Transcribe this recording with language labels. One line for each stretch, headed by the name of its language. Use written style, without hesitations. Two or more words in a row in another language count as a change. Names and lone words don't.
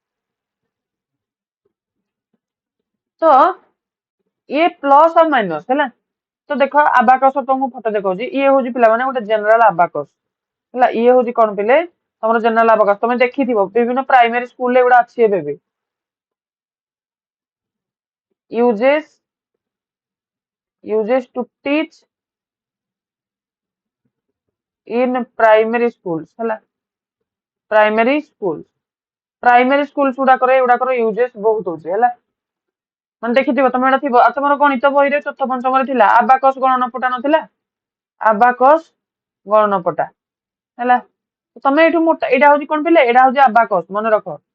Odia: ତ ଇଏ ପ୍ଲସ ଆଉ ମାଇନସ ହେଲା ତ ଦେଖ ଆବାକସ ତମକୁ ଫଟୋ ଦେଖାଉଛି ଇଏ ହଉଛି ପିଲାମାନେ ଗୋଟେ
English: general abacus
Odia: ହେଲା ଇଏ ହଉଛି କଣ ପିଲେ ତମର
English: general abacus
Odia: ତମେ ଦେଖିଥିବ ବିଭିନ୍ନ ପ୍ରାଇମାରୀ ସ୍କୁଲରେ ଏଗୁଡା ଅଛି ଏବେ ବି
English: uses to teach in primary schools
Odia: ହେଲା
English: primary school
Odia: ଗୁଡାକରେ ଏଗୁଡାକର ୟୁଜେସ୍ ବହୁତ ହଉଛି ହେଲା ମାନେ ଦେଖିଥିବ ତମେ ଏଇଟା ଥିବ ଆଉ ତମର ଗଣିତ ବହିରେ ଚତୁର୍ଥ ପଞ୍ଚମରେ ଥିଲା ଆବାକସ ଗଣନପଟା ନଥିଲା ଆବାକସ ଗଣନପଟା ହେଲା ତମେ ଏଇଠୁ ମୋଟା ଏଇଟା ହଉଛି କଣ ପିଲେ ଏଇଟା ହଉଛି ଆବାକସ ମନେ ରଖ